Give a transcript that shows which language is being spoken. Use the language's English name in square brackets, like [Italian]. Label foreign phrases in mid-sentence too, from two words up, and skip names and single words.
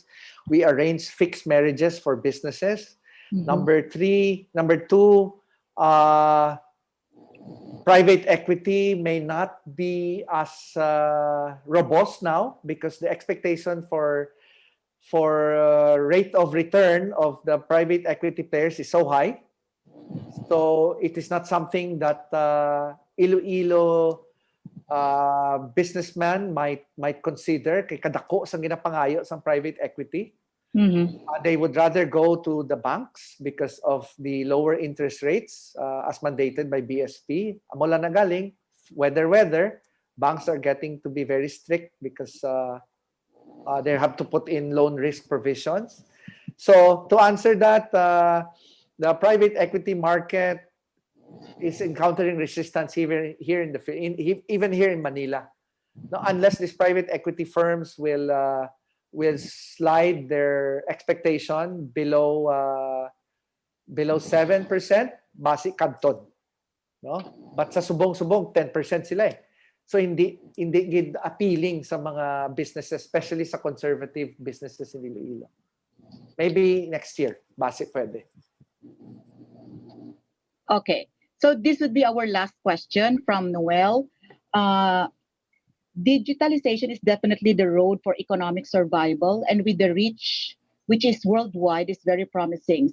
[English] We arrange fixed marriages for businesses. Number two, private equity may not be as robust now because the expectation for rate of return of the private equity players is so high. So it is not something that Iloilo businessman might consider [Hiligaynon] kay kadako sang ginapangayo sang [English] private equity. Mhm. They would rather go to the banks because of the lower interest rates as mandated by BSP. Mula na galing, weather, banks are getting to be very strict because they have to put in loan risk provisions. So to answer that, the private equity market is encountering resistance even here even here in Manila. No, unless these private equity firms will slide their expectation below 7%, basic kadtod. No? [Hiligaynon] But sa subong-subong 10% sila eh. So hindi gid appealing sa mga businesses, especially sa [English] conservative businesses in Iloilo. Maybe next year, basic pwede. Okay. So this would be our last question from Noel. Digitalization is definitely the road for economic survival, and with the reach, which is worldwide, is very promising.